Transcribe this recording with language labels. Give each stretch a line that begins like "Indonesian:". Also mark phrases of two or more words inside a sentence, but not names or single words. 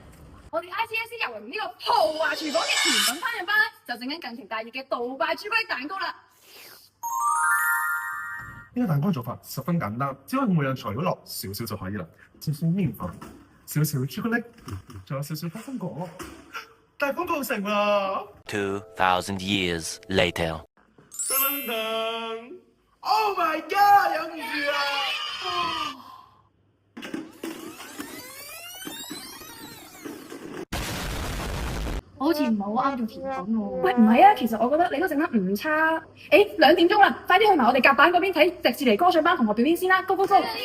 Cantonese: 我哋 ICSC 郵輪呢個豪華廚房嘅甜品烹飪班咧，就整緊近期大熱嘅杜拜朱古力蛋糕啦。呢個蛋糕做法十分簡單，只要每樣材料落少少就可以啦。少少麵粉，少少朱古力，仲有少少花生果，大功告成啦
English: ！2000 years later。
Cantonese: 噔噔 ！
English: Oh my god！
Cantonese: 忍唔住啦！我好似唔係好啱做甜品喎。喂，唔係啊，其實我覺得你都整得唔差。2點鐘啦，快啲去埋我哋甲板嗰邊睇迪士尼歌唱班同學表演先啦 ！
English: Go go go！